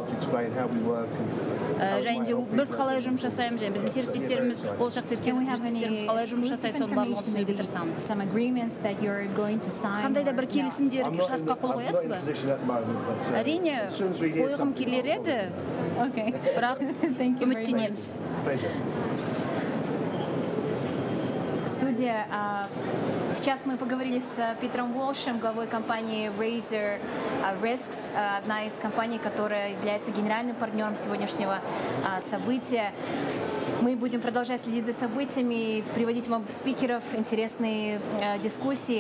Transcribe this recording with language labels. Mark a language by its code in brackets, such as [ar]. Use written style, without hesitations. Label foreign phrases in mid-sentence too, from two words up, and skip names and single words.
[kk] Және де біз қалай жұмыс жасаймыз, және біздің серіктестеріміз, болашақ серіктестеріміз қалай жұмыс жасайды, соның барлығын түсінуге тырысамыз. Қандай да бір келісімдерге, шартқа қол қоясыз ба? Әрине, қойғым келер еді, бірақ үміттенеміз. Студия. [ru] Сейчас мы поговорили с Питером Уолшем, главой компании Raiser Risks, одна из компаний, которая является генеральным партнером сегодняшнего события. Мы будем продолжать следить за событиями, приводить вам спикеров, интересные дискуссии.